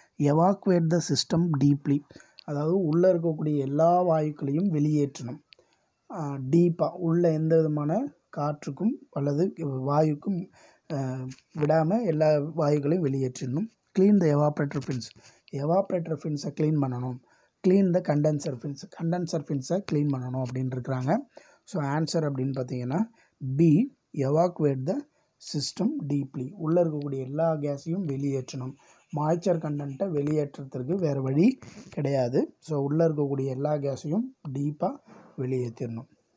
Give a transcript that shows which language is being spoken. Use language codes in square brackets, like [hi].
[en] evacuate the system deeply, [ta] அதாவது உள்ளே இருக்கக்கூடிய எல்லா வாயுக்களையும் வெளியேற்றணும். டீப்பாக உள்ள எந்த விதமான காற்றுக்கும் அல்லது வாயுக்கும் விடாமல் எல்லா வாயுகளையும் வெளியேற்றணும். [en] clean the evaporator fins, [ta] எவாப்ரேட்டர் ஃபின்ஸை க்ளீன் பண்ணணும். [en] clean the condenser fins clean [ta] பண்ணணும் அப்படின்னு இருக்கிறாங்க. [en] so answer [ta] அப்படின்னு பார்த்தீங்கன்னா [en] B, evacuate the system deeply. [ta] உள்ளே இருக்கக்கூடிய எல்லா கேஸையும் வெளியேற்றணும். மாய்ச்சர் கண்டென்ட்டை வெளியேற்றத்திற்கு வேறு வழி கிடையாது. ஸோ உள்ளே இருக்கக்கூடிய எல்லா கேஸையும் டீப்பாக வெளியேற்றிடணும்.